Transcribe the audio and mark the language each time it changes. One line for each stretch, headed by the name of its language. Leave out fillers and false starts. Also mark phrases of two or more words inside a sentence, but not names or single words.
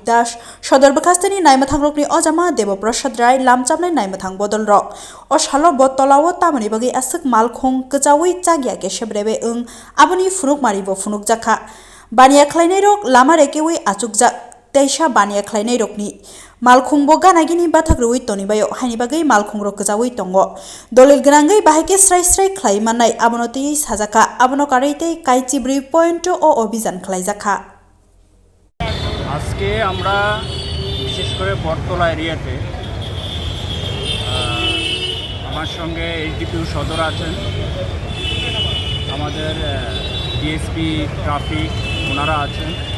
Kok Borok: Das Sodor Bkhastani naimothangrokni ojama Debaprasad Rai lamchapnai naimothang bodolrok o salo botolao tamani bagui asuk malkhung kchawi chagya ke shebrebe aboni funukmari bo funukjakha baniya khlainai rok lama rekewi achukjak teisa baniya khlainai rokni malkhungbo ganagini bathakrui tonibayo haini bagui malkhungrok kchawi tongo dolil grangai bahike srai khlai manai abonoti sajaka abono kareite kaichi 3.0 o অভিযান khlaijakha
Bangla: আজকে আমরা বিশেষ করে বটতলা এরিয়াতে আমার সঙ্গে এইচডিপিউ সদর আছেন আমাদের ডিএসপি ট্রাফিক ওনারা আছেন